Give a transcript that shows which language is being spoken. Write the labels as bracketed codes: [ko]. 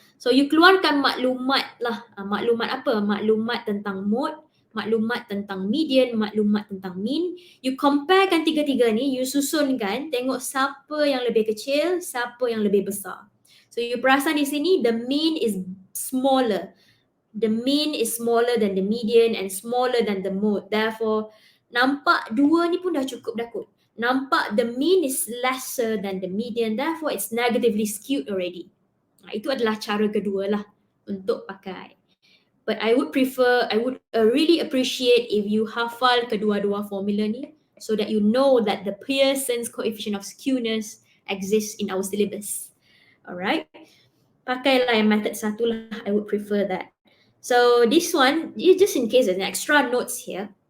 [en] So, you [ms] keluarkan maklumat lah. Maklumat apa? Maklumat tentang mode, maklumat tentang median, maklumat tentang mean. [en] You [ms] comparekan tiga-tiga ni, you susunkan, tengok siapa yang lebih kecil, siapa yang lebih besar. [en] So, you [ms] perasan di sini, [en] the mean is smaller. The mean is smaller than the median and smaller than the mode. Therefore, [ms] nampak dua ni pun dah cukup dah kot. Nampak [en] the mean is lesser than the median. Therefore, it's negatively skewed already. [ms] Itu adalah cara kedua lah untuk pakai. [en] But I would really appreciate if you [ms] hafal kedua-dua formula ni [en] so that you know that the Pearson's coefficient of skewness exists in our syllabus. Alright? [ms] Pakailah yang method satu lah. [en] I would prefer that. So this one, just in case there's an extra notes here.